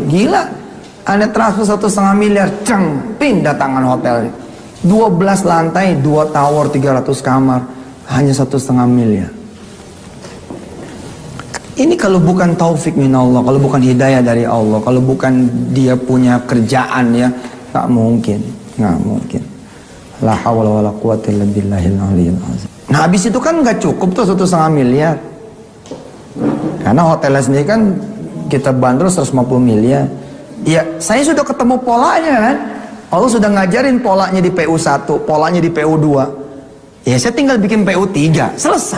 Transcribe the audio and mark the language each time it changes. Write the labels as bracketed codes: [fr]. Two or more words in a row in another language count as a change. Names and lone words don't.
[id] Gila, Anda transfer 1,5 miliar, ceng, pindah tangan hotelnya. 12 lantai, 2 tower, 300 kamar, hanya 1,5 miliar. Ini kalau bukan [ar] توفيق من الله, [id] kalau bukan hidayah dari Allah, kalau bukan dia punya kerjaan ya, nggak mungkin. [ar] لا حول ولا قوة إلا بالله العلي العظيم. [id] Nah, habis itu kan nggak cukup tuh 1,5 miliar. Karena hotelnya sendiri kan kita bandrol 150 miliar. Ya, saya sudah ketemu polanya kan. Allah sudah ngajarin polanya di PU1, polanya di PU2. Ya, saya tinggal bikin PU3, selesai.